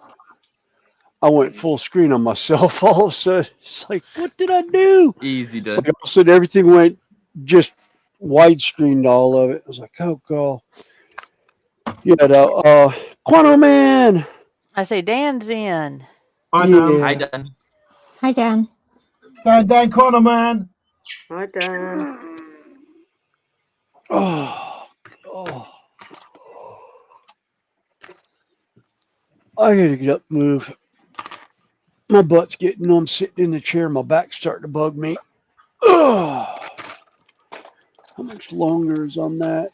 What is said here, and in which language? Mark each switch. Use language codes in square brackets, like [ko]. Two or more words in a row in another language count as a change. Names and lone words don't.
[en] I went full screen on myself all of a sudden. It's like, what did I do? Easy done. It's like all of a sudden everything went just widescreened all of it. I was like, oh god. Yeah, Quanto Man. I say Dan's in. Hi, Dan. Hi, Dan. Hi, Dan. Dan Quanto Man. Hi, Dan. Oh. I gotta get up and move. My butt's getting numb sitting in the chair. My back's starting to bug me. Oh. How much longer is on that?